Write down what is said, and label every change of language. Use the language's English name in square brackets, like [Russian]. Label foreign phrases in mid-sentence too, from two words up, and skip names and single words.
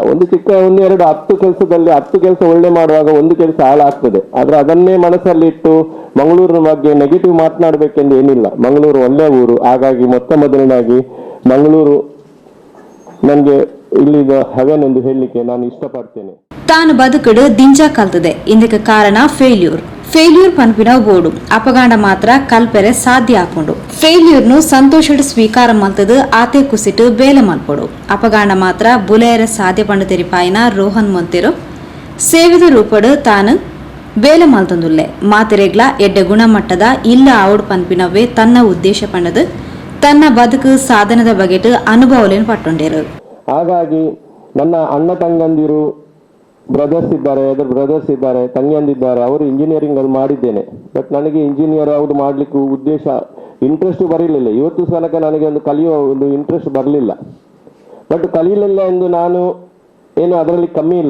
[Kannada] ಒಂದು 10 ಕೆಲಸದಲ್ಲಿ 10 ಕೆಲಸ ಒಳ್ಳೆ ಮಾಡುವಾಗ ಒಂದು ಕೆಲಸ ಹಾಳಾಗ್ತದೆ. ಆದ್ರೆ ಅದನ್ನೇ ಮನಸ್ಸಲ್ಲಿ ಇಟ್ಟು ಮಂಗಳೂರಿನ ಬಗ್ಗೆ ನೆಗೆಟಿವ್ ಮಾತನಾಡಬೇಕೆಂದು ಏನಿಲ್ಲ. ಮಂಗಳೂರು ಒಳ್ಳೆ ಊರು. ಹಾಗಾಗಿ ಮೊದಲನಾಗಿ ಮಂಗಳೂರು ನನಗೆ ಇಲ್ಲಿಗ ಹೆವೆನ್ ಎಂದು ಹೇಳಲಿಕ್ಕೆ ನಾನು ಇಷ್ಟಪಡ್ತೇನೆ. [Tulu] ತಾನು ಬದುಕಡು ದಿಂಜ ಕಲ್ತದೆ. ಇದಕ್ಕೆ ಕಾರಣ ಫೇಲ್ಯೂರ್ ಪನ್ಪಿನ ಬೋಡು ಅಪಗಾಂಡ ಮಾತ್ರ ಕಲ್ಪೆರೆ ಸಾಧ್ಯ ಆಪುಂಡು. ಫೇಲ್ಯೂರ್ನು ಸಂತೋಷಡ್ ಸ್ವೀಕಾರ ಮಲ್ತದು ಆತೆ ಕುಸಿಟ್ಟು ಬೇಲೆ ಮಲ್ಪೊಡು. ಅಪಗಾಂಡ ಮಾತ್ರ ಬುಲೆಯರ ಸಾಧ್ಯ ಪಂಡು ತೆರಿಪಾಯಿನ ರೋಹನ್ ಮೊಂತೆರು ಸೇವಿದ ರೂಪಡು ತಾನು ಬೇಲೆ ಮಲ್ತೊಂದುಲ್ಲೆ ಮಾತೆರೆಗ್ಲ ಎಡ್ಡೆ ಗುಣಮಟ್ಟದ ಇಲ್ಲ ಆವಡು ಪನ್ಪಿನವೇ ತನ್ನ ಉದ್ದೇಶ ಪಂಡದು ತನ್ನ ಬದುಕು ಸಾಧನದ ಬಗೆಟ್ ಅನುಭವಲೇನು ಪಟ್ಟೊಂಡೇರು. [Kannada] ಹಾಗಾಗಿ ನನ್ನ ಅಣ್ಣ ತಂಗಂದಿರು ಬ್ರದರ್ಸ್ ಇದ್ದಾರೆ, ತಂಗಿಯಂದಿದ್ದಾರೆ, ಅವರು ಇಂಜಿನಿಯರಿಂಗ್ ಅಲ್ಲಿ ಮಾಡಿದ್ದೇನೆ. ಬಟ್ ನನಗೆ ಇಂಜಿನಿಯರ್ ಯಾವುದು ಮಾಡಲಿಕ್ಕೆ ಉದ್ದೇಶ ಇಂಟ್ರೆಸ್ಟ್ ಬರಲಿಲ್ಲ. ಇವತ್ತು ಸಲಕ ನನಗೆ ಒಂದು ಕಲಿಯುವ ಒಂದು ಇಂಟ್ರೆಸ್ಟ್ ಬರಲಿಲ್ಲ. ಬಟ್ ಕಲಿಯಲಿಲ್ಲ ಎಂದು ನಾನು ಏನು ಅದರಲ್ಲಿ ಕಮ್ಮಿ ಇಲ್ಲ.